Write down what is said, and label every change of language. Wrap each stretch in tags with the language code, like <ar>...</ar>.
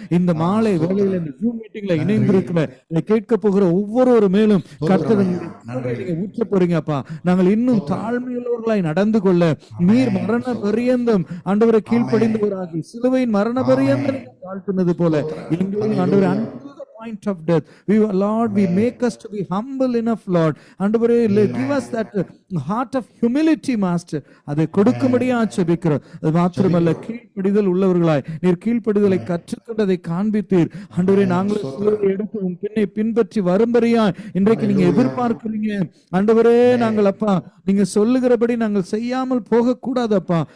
<ta>இந்த மாலை வேளையில இந்த ஜூம் மீட்டிங்ல இணைந்திருக்கிற கேட்க போகிற ஒவ்வொரு மேலும் கர்த்தரை நீங்க ஊற்ற போறீங்கப்பா. நாங்கள் இன்னும் தாழ்மையுள்ளவர்களாய் நடந்து கொள்ள நீர் மரண பரியந்தம் ஆண்டவரை கீழ்ப்படிந்தவராகி சிலுவையின் மரண பரியந்தம் தாழ்த்தினது போல எங்களையும் ஆண்டவரே</ta> <en>unto the point of death, Lord, we make us to be humble enough, Lord.</en> <ta>ஆண்டவரே,</ta> <en>give us that heart of humility, Master.</en> <ta>அதை கொடுக்கும்படியா ஜெபிக்கிறோம். அது மாத்திரமல்ல, கீழ்ப்படிதல் உள்ளவர்களாய் நீர் கீழ்ப்படிதலை கற்றுக்கொண்டதை காண்பித்தீர் ஆண்டவரே. நாங்களும் சிலுவையை எடுத்து உன் பின்னை பின்பற்றி வரும்படியா இன்றைக்கு நீங்க எதிர்பார்க்கிறீங்க ஆண்டவரே. நாங்கள் அப்பா நீங்க சொல்லுகிறபடி நாங்கள் செய்யாமல் போக கூடாதப்பா.</ta>